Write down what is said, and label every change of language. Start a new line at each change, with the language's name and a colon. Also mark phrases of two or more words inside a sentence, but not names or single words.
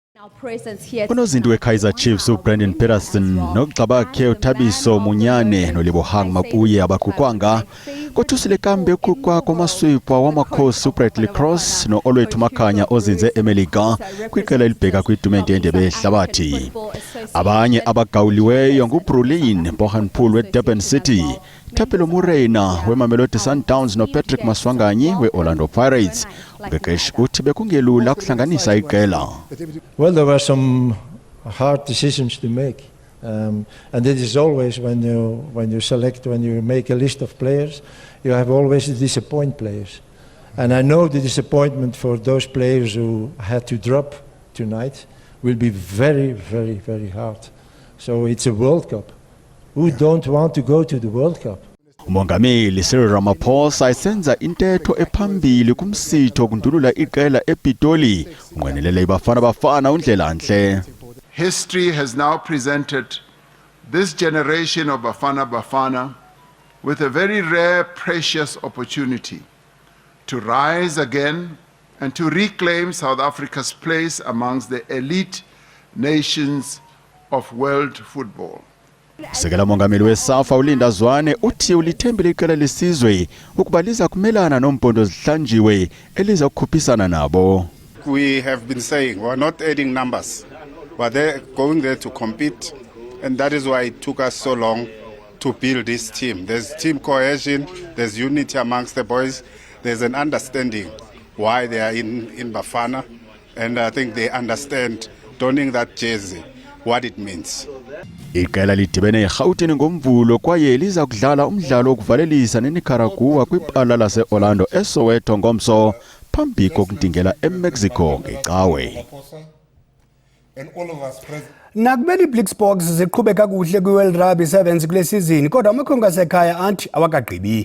Xhosa: Unozinti we-Kaizer Chiefs uBrandon Peterson nogxa bakhe uThabiso Munyane noLebohang Mapuye abagukwanga kothusile kambe ukukwa kwamaswipha wamakhosi uBradley Cross no-Olwethu Makhanya ozinze eMelika kwiqela elibheka kwitumente yendebe yehlabathi. Abanye abagawuliweyo nguBrulin Bohanpool weDurban City, Thapelo Morena weMamelodi Sundowns noPatrick Maswanganyi weOrlando Pirates. Ugekesh uthi bekungelula ukuhlanganisa iqela.
English: Well, there were some hard decisions to make, and it is always when you make a list of players, you have always to disappoint players, and I know the disappointment for those players who had to drop tonight will be very, very, very hard. So it's a World Cup. Who don't want to go to the World Cup?
Xhosa: Umongameli Cyril Ramaphosa isenza intetho ephambili kumsitho okundulula iqela ePitoli unqwenelele iBafana Bafana uNdlelanhle.
English: History has now presented this generation of Bafana Bafana with a very rare, precious opportunity to rise again and to reclaim South Africa's place amongst the elite nations of world football.
Xhosa: Sekela mongameli weSAFA uLinda Zwane uthi ulithembile iqela lesizwe ukuba liza kumelana nompondo zihlanjiwe eliza kukhuphisana nabo.
English: We have been saying we're not adding numbers, but they're going there to compete, and that is why it took us so long to build this team. There's team cohesion, there's unity amongst the boys, there's an understanding why they are in Bafana, and I think they understand donning that jersey what it means.
Xhosa: Iqela lidibene eGauteng ngomvulo kwaye liza kudlala umdlalo wokuvalelisa neNicaragua kwibala laseOrlando eSoweto ngomso phambi kokundingela eMexico ngeCawe. Nakubeni iBlackboks ziqhubeka kakuhle kwiWorld Rugby Sevens kule season kodwa amakhongo asekhaya anti awakagqibi.